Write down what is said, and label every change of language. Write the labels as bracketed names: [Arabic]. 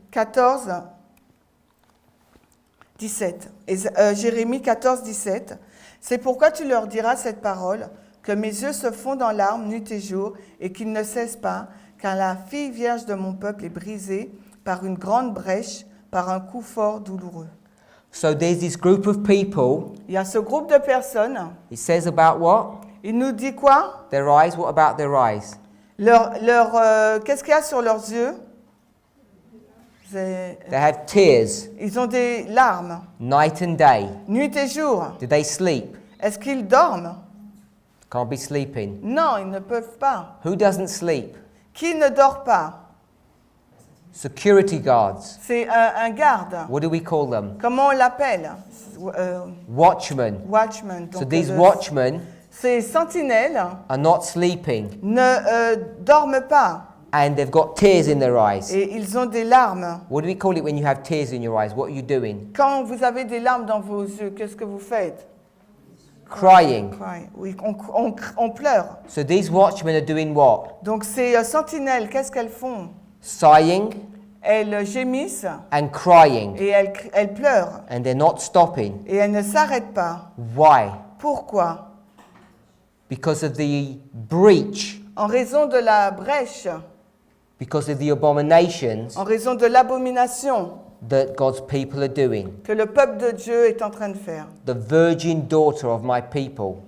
[English] 14, 17. [French] Jérémie 14, 17. C'est pourquoi tu leur diras cette parole, que mes yeux se fondent en larmes nuit et jour, et qu'ils ne cessent pas, car la fille vierge de mon peuple est brisée par une grande brèche, par un coup fort douloureux. [English] So there's this group of people. [French] Il y a ce groupe de personnes. [English] It says about what? [French] Il nous dit quoi? [English] Their eyes. What about their eyes? [French] Qu'est-ce qu'il y a sur leurs yeux? [English] They have tears, [French] Ils ont des larmes, [English] night and day. [French] nuit et jour. [English] Do they sleep? [French] Est-ce qu'ils dorment? [English] Can't be sleeping. [French] Non, ils ne peuvent pas. [English] Who doesn't sleep? [French] Qui ne dort pas? [English] Security guards. [French] C'est un garde. [English] What do we call them? [French] Comment on l'appelle? [English] Watchmen. Watchman. So [French] Donc, [English] these watchmen [French] ces sentinelles [English] are not sleeping, [French] ne dorment pas [English] and they've got tears in their eyes. [French] et ils ont des larmes. [English] What do we call it when you have tears in your eyes? What are you doing? [French] Quand vous avez des larmes dans vos yeux, qu'est-ce que vous faites? [English] Crying. Cry. [French] Oui, on pleure. [English] So these watchmen are doing what? [French] Donc ces sentinelles, qu'est-ce qu'elles font? [English] Sighing [French] Elles gémissent [English] and crying, [French] et elles pleurent [English] and they're not stopping. [French] et elles ne s'arrêtent pas. [English] Why? [French] Pourquoi? [English] Because of the breach, [French] En raison de la brèche, [English] because of the abominations [French] en raison de l'abomination [English] that God's people are doing. [French] que le peuple de Dieu est en train de faire. [English] The virgin daughter of my people.